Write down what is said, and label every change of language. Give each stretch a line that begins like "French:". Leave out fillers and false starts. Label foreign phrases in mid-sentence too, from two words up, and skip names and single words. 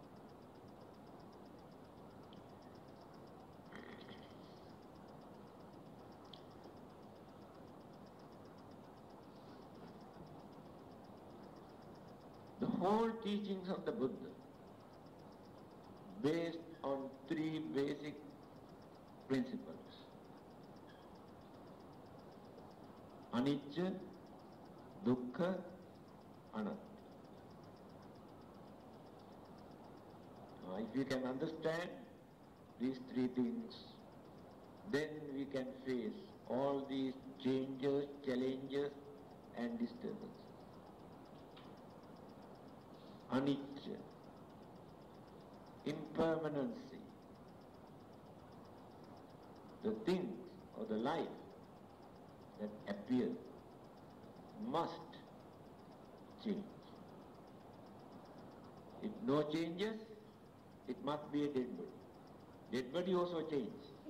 English: The whole teachings of the Buddha based on three basic principles:
Pali: anicca, dukkha, anatta.
English: If we can understand these three things, then we can face all these changes, challenges and disturbances. Anicca, impermanency. The things or the life that appear must change. If no changes, it must be a dead body. Dead body also changes.